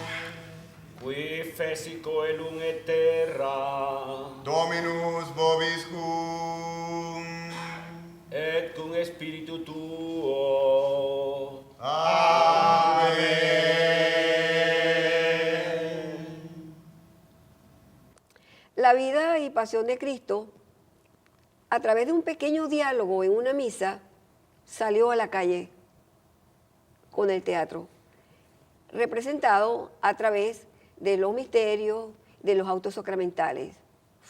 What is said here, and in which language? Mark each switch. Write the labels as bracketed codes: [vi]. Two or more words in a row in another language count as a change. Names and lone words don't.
[la] Qui feci coelum et terra, Dominus vobiscum. et cum spiritu tuo. Amén. [es] La vida y pasión de Cristo, a través de un pequeño diálogo en una misa, salió a la calle con el teatro, representado a través de los misterios, de los autos sacramentales.